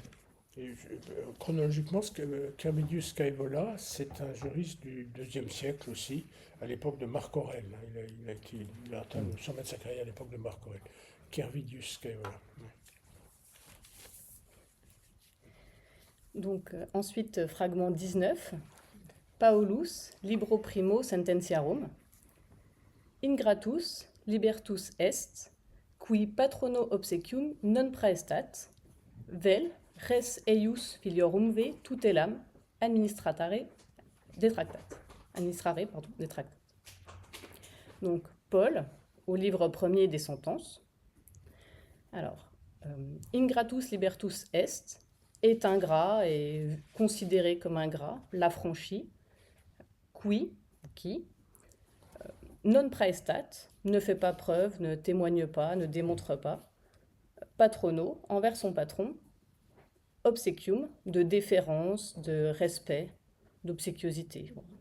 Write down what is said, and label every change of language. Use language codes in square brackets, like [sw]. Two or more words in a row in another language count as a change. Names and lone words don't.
[fr] Et chronologiquement, Carmidius Scaevola, c'est un juriste du IIe siècle aussi, à l'époque de Marc Aurèle. Il a atteint le sommet de sa carrière à l'époque de Marc Aurèle. Carmidius Scaevola. Donc, ensuite, fragment 19. [la] Paulus, libro primo sententiarum. Ingratus, libertus est, qui patrono obsequium non praestat, vel, res eius filiorumve tutelam administrare detractat. [fr] Donc, Paul, au livre premier des sentences. Alors, [la] ingratus libertus est [fr] ingrat et considéré comme ingrat, l'affranchi, qui, [la] non praestat, [fr] ne fait pas preuve, ne témoigne pas, ne démontre pas, patrono, envers son patron, obsequium, de déférence, de respect, d'obséquiosité.